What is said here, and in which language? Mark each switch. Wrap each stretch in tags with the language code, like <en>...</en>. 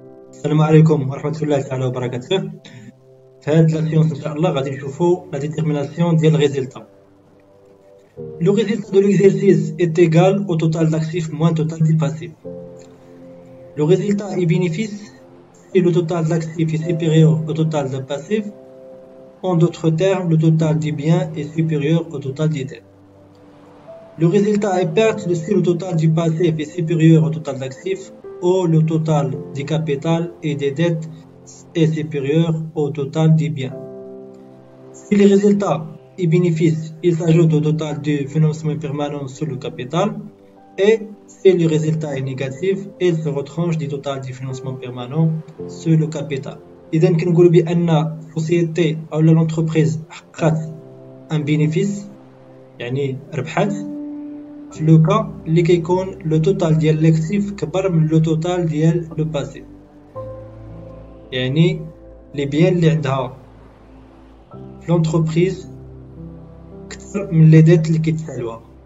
<ar>السلام عليكم ورحمة الله تعالى وبركاته. في هاد لاسيونس ان شاء الله غادي نشوفو لا ديتيرميناسيون ديال الريزلتا.</ar> <fr>لو résultat de l'exercice est égal au total d'actifs moins total du passif. Le résultat est bénéfice si le total d'actifs est supérieur au total de passifs. En d'autres termes, le total des biens est supérieur au total des dettes. Le résultat est perte si le total du passif est supérieur au total d'actifs ou le total du capital et des dettes est supérieur au total des biens. Si le résultat est bénéfice, il s'ajoute au total du financement permanent sur le capital, et si le résultat est négatif, il se retranche du total du financement permanent sur le capital.</fr> <ar>إذا كنقولوا بأن السوسيتي أو</ar> <fr>l'entreprise</fr> <ar>حققت</ar> <fr>un bénéfice</fr> <ar>يعني ربحت في لو كا اللي كيكون لو توتال ديال لاكتيف كبر من لو توتال ديال لو باسيف، يعني لي بيان اللي عندها في لونتربريز كثر من لي ديت اللي كيتسالوها.</ar>